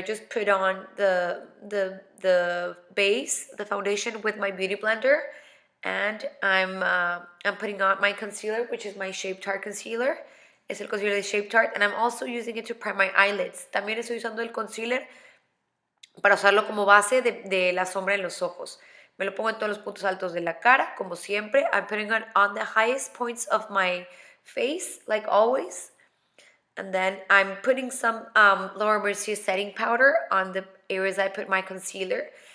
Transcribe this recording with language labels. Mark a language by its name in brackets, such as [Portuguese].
[English] I just put on the base, the foundation with my beauty blender. And I'm putting on my concealer, which is my Shape Tart concealer. [Spanish] Es el concealer de Shape Tart. [English] And I'm also using it to prime my eyelids. [Spanish] También estoy usando el concealer para usarlo como base de la sombra en los ojos. Me lo pongo en todos los puntos altos de la cara, como siempre. [English] I'm putting it on the highest points of my face, like always. And then I'm putting some Laura Mercier setting powder on the areas I put my concealer.